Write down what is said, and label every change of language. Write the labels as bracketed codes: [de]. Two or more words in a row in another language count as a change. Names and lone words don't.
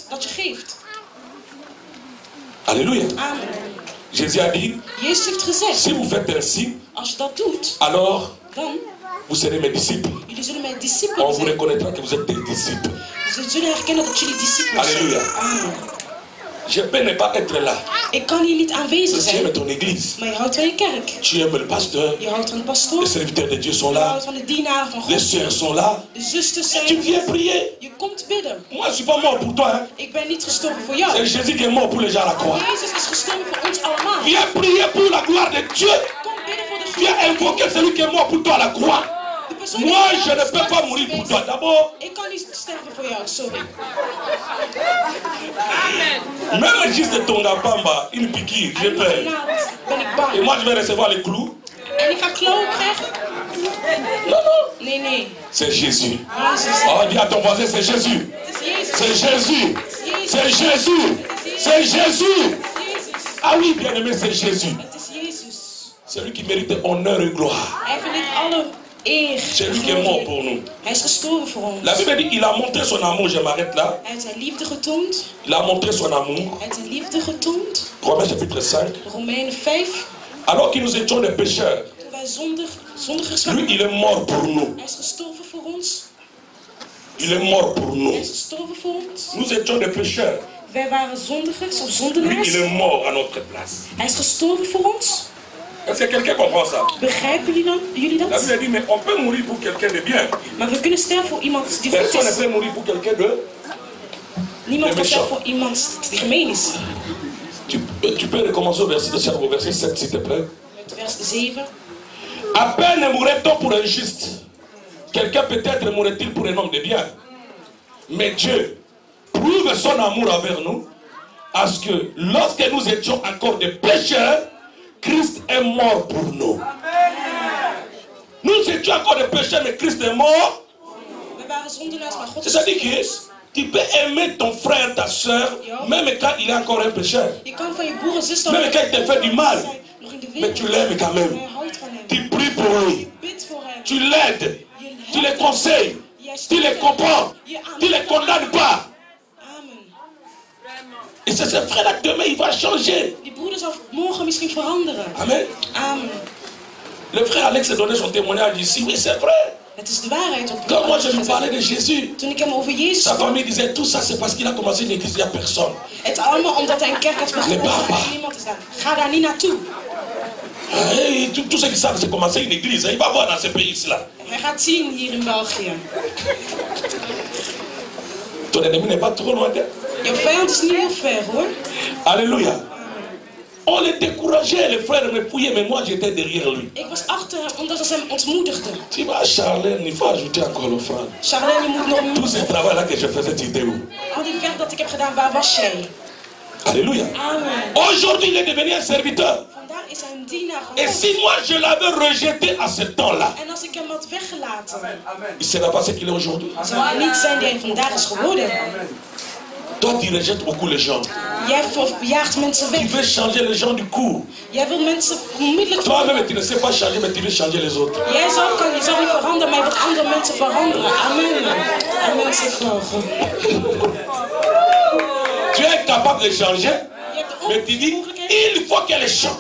[fr] Alléluia. Jésus a dit, si vous faites ainsi, alors vous serez mes disciples. On vous reconnaîtra que vous êtes des disciples. Alléluia. Je peux ne pas être là. [nl] Ik kan hier niet aanwezig [fr] Tu [nl] zijn. [fr] aimes ton église. [nl] Maar je houdt van je kerk. [fr] Tu aimes le pasteur. [nl] Je houdt van de pastoor. [fr] Les serviteurs de Dieu sont [nl] Je [fr] là. [nl] houdt van de dienaren van [fr] Les [nl] God. [fr] sœurs sont là. [nl] De zusters [fr] Tu [nl] zijn. [fr] viens prier. [nl] Je komt bidden. [fr] Moi, je ne suis pas mort pour toi. Hein. [nl] Ik ben niet gestorven voor jou. [fr] C'est Jésus qui est mort pour les gens à la croix. [nl] Jezus is gestorven voor ons allemaal. [fr] Viens prier pour la gloire de Dieu. [nl] Kom bidden voor de [fr] Viens [nl] glorie. [fr] invoquer celui qui est mort pour toi à la croix. [nl] De persoon [fr] Moi, [nl] die [fr] je ne peux pas mourir pour toi. D'abord, [nl] Ik kan niet sterven voor jou, sorry. [fr] même juste ton gapamba, une piqûre, j'ai peur. [nl] Ben ik [fr] Et [nl] bang. [fr] moi, je vais recevoir les clous. [nl] En ik ga klauwen krijgen? [fr] Non, non. [nl] Nee, nee. [fr] C'est Jésus. [nl] Jezus. [fr] Oh, dis à ton voisin, c'est Jésus. [nl] Het is Jezus. [fr] C'est Jésus. C'est Jésus. C'est Jésus. Ah oui, bien aimé, c'est Jésus. [nl] Het is Jezus. [fr] C'est lui qui mérite honneur et gloire. [nl] Hij verdient alle eer. [fr] C'est lui qui est mort pour nous. [nl] Hij is gestorven voor ons. [fr] La Bible dit il a montré son amour, je m'arrête là. [nl] Hij heeft zijn liefde getoond. [fr] Il a montré son amour. [nl] Hij heeft zijn liefde getoond. [fr] Romains chapitre 5. [nl] Romeinen 5. [fr] Alors que nous étions des pécheurs, [nl] Toen wij zondigers [fr] lui [nl] waren. [fr] il est mort pour nous. [nl] Hij is gestorven voor ons. [fr] Il est mort pour [nl] Hij [fr] nous. [nl] is gestorven voor ons. [fr] Nous étions des pécheurs. [nl] Wij waren zondigers of [fr] Lui [nl] zondenaars. [fr] il est mort à notre place. [nl] Hij is gestorven voor ons. [fr] Est-ce que quelqu'un comprend ça? [nl] Begrijpen jullie [fr] La [nl] dat? [fr] Bible dit mais on peut mourir pour quelqu'un de bien. [nl] Maar we kunnen sterven voor iemand die goed [fr] Personne ne [nl] is. [fr] peut mourir pour quelqu'un de... [nl] Niemand kan sterven voor iemand die gemeen is. [fr] Tu peux recommencer au verset 7 s'il te plaît. [nl] Met vers 7. [fr] À peine mourrait-on pour un juste. Quelqu'un peut-être mourrait-il pour un homme de bien. Mais Dieu prouve son amour envers nous, à ce que lorsque nous étions encore des pécheurs, Christ est mort pour nous. Nous étions encore des pécheurs, mais Christ est mort. [nl] We waren zondenaars, maar God is [fr] C'est-à-dire que tu peux aimer ton frère, ta soeur, même quand il est encore un pécheur. [nl] Je kan van je broer en zuster [fr] Même quand il te fait du mal, [nl] nog in de [fr] mais tu [nl] wereld. [fr] l'aimes quand même. [nl] Maar je houdt van hem. [fr] Tu pries pour lui. [nl] Bid voor hem. [fr] Tu l'aides. Tu les conseilles. [nl] Jij [fr] Tu [nl] steunt [fr] les [nl] hem. [fr] comprends. Je Tu les condamnes pas. Amen. Et c'est ce frère-là que demain il va changer. [nl] Die broeder zal morgen misschien veranderen. [fr] Amen. Amen. Le frère Alex a donné son témoignage ici. Oui, c'est vrai. [nl] Het is de waarheid. [fr] Quand moi je lui parlais de Jésus, [nl] Toen ik hem over Jezus [fr] sa [nl] sprak, [fr] famille disait tout ça, c'est parce qu'il a commencé une église, il n'y a personne. [nl] het allemaal omdat hij een kerk had begonnen. Nee, papa. Niemand is daar. Ga daar niet naartoe. [fr] Tout ce qui savent, c'est commencer une église. Il va voir dans ce pays-là. [nl] Hij gaat zien hier in België. [fr] Ton ennemi n'est pas trop loin d'elle. [nl] Jouw vijand is niet heel ver hoor. [fr] Alléluia. On les décourageait, les frères me fouillaient, mais moi j'étais derrière lui. [nl] Ik was achter hem omdat ze hem ontmoedigden. [fr] Tu vois, Charlène, il faut ajouter encore l'offrande. [nl] Charlène, je moet nog [fr] Tout ce travail-là que je faisais, tu étais où? [nl] Al die werk dat ik heb gedaan, waar was jij? [fr] Alléluia. Amen. Aujourd'hui, il est devenu un serviteur. [nl] Vandaag is hij een dienaar [fr] Et [nl] geworden. [fr] si moi je l'avais rejeté à ce temps-là, [nl] En als ik hem had weggelaten, [fr] il ne serait pas ce qu'il est aujourd'hui. [nl] zou hij niet zijn die hij vandaag is geworden. [fr] Toi, tu rejettes beaucoup les gens. [nl] Jij jaagt mensen [fr] Tu [nl] weg. [fr] veux changer les gens du coup. [nl] Jij wil mensen onmiddellijk [fr] Toi-même, tu ne sais pas changer, mais tu veux changer les autres. [nl] Jij zelf kan jezelf niet veranderen, maar je wilt andere mensen veranderen. Amen. Amen, zeg volgen. [fr] Tu es capable de changer, mais tu dis, il faut qu'elle change.